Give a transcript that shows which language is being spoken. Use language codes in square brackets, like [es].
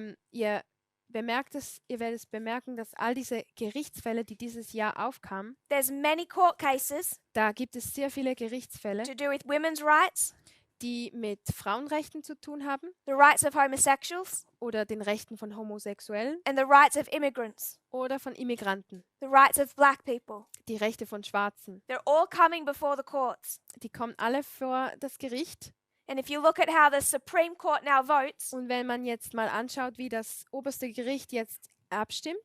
[de] Ihr ihr werdet es bemerken, dass all diese Gerichtsfälle, die dieses Jahr aufkamen, [en] There's many court cases [de] da gibt es sehr viele Gerichtsfälle, [en] to do with women's rights, [de] die mit Frauenrechten zu tun haben [en] the rights of homosexuals, [de] oder den Rechten von Homosexuellen [en] and the rights of immigrants, [de] oder von Immigranten, [en] the rights of black people. [de] die Rechte von Schwarzen. [en] They're all coming before the courts. [de] Die kommen alle vor das Gericht. [en] And if you look at how the Supreme Court now votes, [de] Und wenn man jetzt mal anschaut, wie das oberste Gericht jetzt abstimmt,